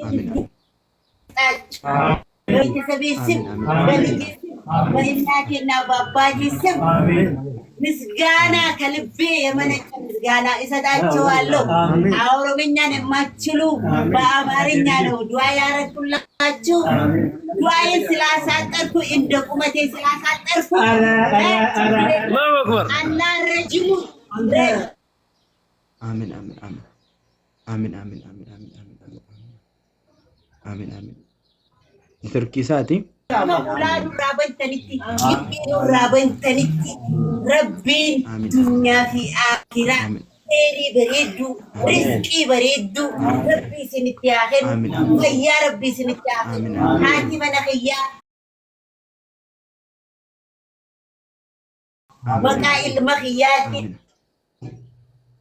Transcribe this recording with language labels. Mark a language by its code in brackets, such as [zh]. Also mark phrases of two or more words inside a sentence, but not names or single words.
[am] ይስጣችሁ ቤተሰቤ ስም በልጄ በእናቴና በአባቴ ስም ምስጋና ከልቤ የመነጨ ምስጋና እሰጣቸዋለሁ። ኦሮምኛን የማትችሉ በአማርኛ ነው ዱዓ ያረኩላችሁ። ዱዓዬን ስላሳጠርኩ እንደ ቁመቴ ስላሳጠርኩ አላህ ረጅሙ አሚን አሚን አሚን አሚን አሚን አሚን አሚን አሚን ትርኪሳቲ [om] Uladu raban tanitti, ibbiru raban tanitti, rabbiin dunyaa fi akhiraa khairii bareeddu, rizqii bareeddu, rabbii isinitti haa kennu, fayyaa rabbii isinitti haa kennu, haati mana kiyyaa maqaa ilma kiyyaatiin